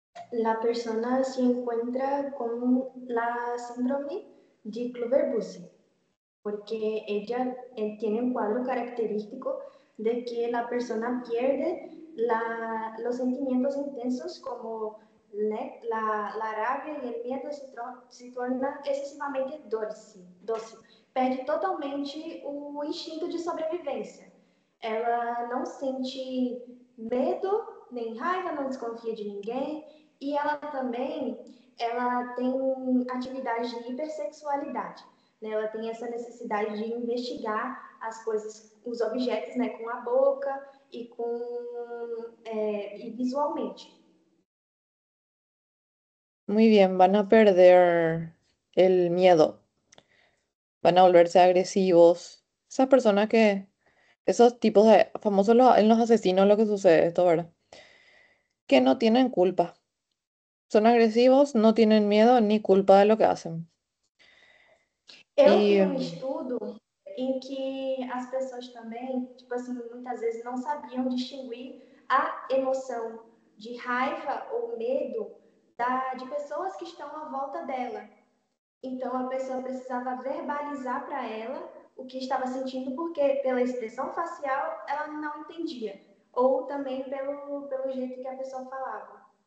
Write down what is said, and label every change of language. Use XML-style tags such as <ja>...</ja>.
<es>La persona se encuentra con la síndrome de Kluver-Bucy, porque ella tiene un cuadro característico de que la persona pierde los sentimientos intensos como la rabia y el miedo se torna excesivamente dócil.</es> <pt>Perde totalmente o instinto de sobrevivência. Ela não sente medo nem raiva, não desconfia de ninguém, e ela também tem atividade de hipersexualidade. Né? Ela tem essa necessidade de investigar as coisas, os objetos, né, com a boca e e visualmente.</pt> <es>Muy bien, van a perder el miedo, van a volverse agresivos. Esas personas que, esos tipos de, famosos en los asesinos, lo que sucede esto, ¿verdad? Que no tienen culpa. Son agresivos, no tienen miedo ni culpa de lo que hacen.</es> <pt>Eu</pt> <es>Y</es> <pt>vi um estudo em que as pessoas também, tipo assim, muitas vezes não sabiam distinguir a emoção de raiva ou medo de pessoas que estão à volta dela. Então a pessoa precisava verbalizar para ela o que estava sentindo, porque pela expressão facial ela não entendia, ou também pelo jeito que a pessoa falava.</pt>